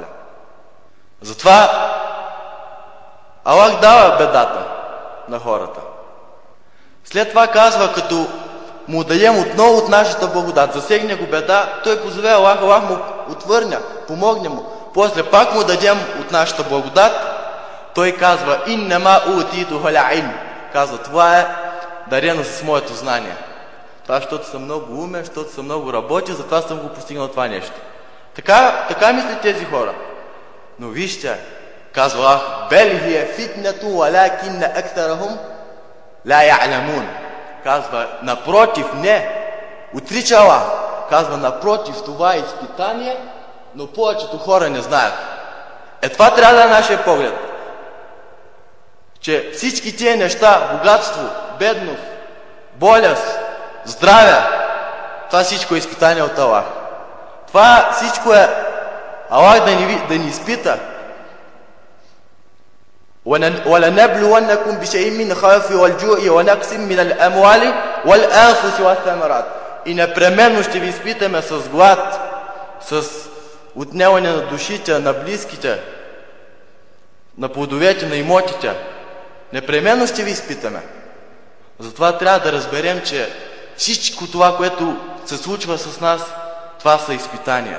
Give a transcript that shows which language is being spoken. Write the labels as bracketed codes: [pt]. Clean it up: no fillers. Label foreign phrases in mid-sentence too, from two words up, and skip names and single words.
[bg] Затова Аллах дава бедата на хората. След това казва, като му дадем отново от нашата благодат, засегне го беда, той позове Аллах, Аллах му отвърня, помогне му. После пак му дадем от нашата благодат, той казва: [ar] إنما أوتيته على علم. [bg] Казва: това е дарено с моето знание. Това, защото съм много умен, защото съм много работил, затова съм го постигнал това нещо. Така мислят тези хора. Но вижте, казва Аллах: [ar] بل هي فتنة ولكن أكثرهم لا يعلمون. [bg] Казва: напротив, не, отрича Аллах. Казва: напротив, това е изпитание, но повечето хора не знаят. Това трябва да е нашия поглед. Че всички тия неща, богатство, бедност, болест, здраве, това всичко е изпитание от Аллах. Това всичко е Аллах да ни изпита. [ar] وَلَنَبْلُوَنَّكُمْ بِشَيْءٍ مِّنَ الْخَوْفِ وَالْجُوعِ وَنَقْصٍ مِّنَ الْأَمْوَالِ وَالْأَنفُسِ وَالثَّمَرَاتِ. [bg] И непременно ще ви изпитаме с глад, с отнемане на душите, на близките, на плодовете, на имотите. Непременно ще ви изпитаме. Затова трябва да разберем, че всичко това, което се случва с нас, това са изпитания.